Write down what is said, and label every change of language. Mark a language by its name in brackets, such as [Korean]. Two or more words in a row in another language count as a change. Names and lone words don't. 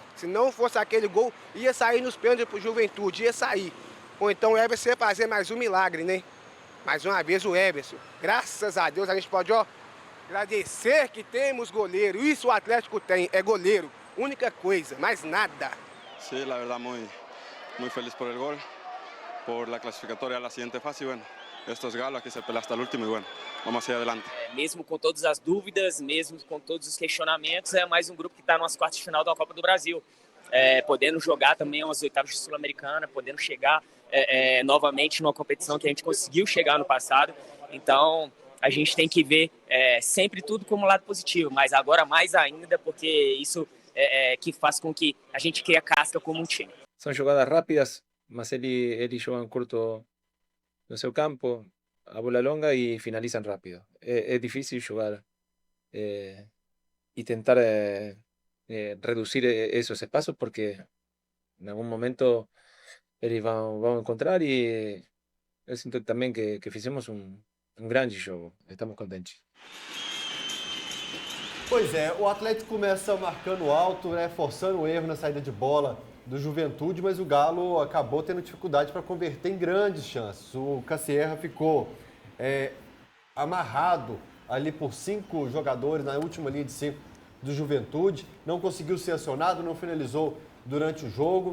[Portuguese] Se não fosse aquele gol, ia sair nos pênaltis pro Juventude, ia sair. Ou então o Everson ia fazer mais um milagre, né? Mais uma vez o Everson. Graças a Deus a gente pode, agradecer que temos goleiro. Isso o Atlético tem, é goleiro. Única coisa, mais nada. [Spanish] Sí, la verdad muy feliz por el gol, por la clasificatoria a la siguiente fase y bueno. Estos galos aqui se pela hasta o último e bueno, vamos seguir adelante. [Portuguese] Mesmo com todas as dúvidas, mesmo com todos os questionamentos, é mais um grupo que está nas quartas de final da Copa do Brasil. Podendo jogar também umas oitavas de Sul-Americana, podendo chegar novamente numa competição que a gente conseguiu chegar no passado. Então, a gente tem que ver sempre tudo como lado positivo, mas agora mais ainda, porque isso que faz com que a gente crie a casca como um time. São jogadas rápidas, mas eles jogam curto no seu campo, a bola longa [Spanish] y finalizan rápido. Es difícil jugar y tentar reducir esos espacios porque en algún momento ellos van a encontrar y yo siento también que [Portuguese] fizemos un grande jogo. Estamos contentes. Pois é, o Atlético começa marcando alto, forçando o erro na saída de bola do Juventude, mas o Galo acabou tendo dificuldade para converter em grandes chances. O Cassierra ficou amarrado ali por 5 jogadores na última linha de 5 do Juventude, não conseguiu ser acionado, não finalizou durante o jogo.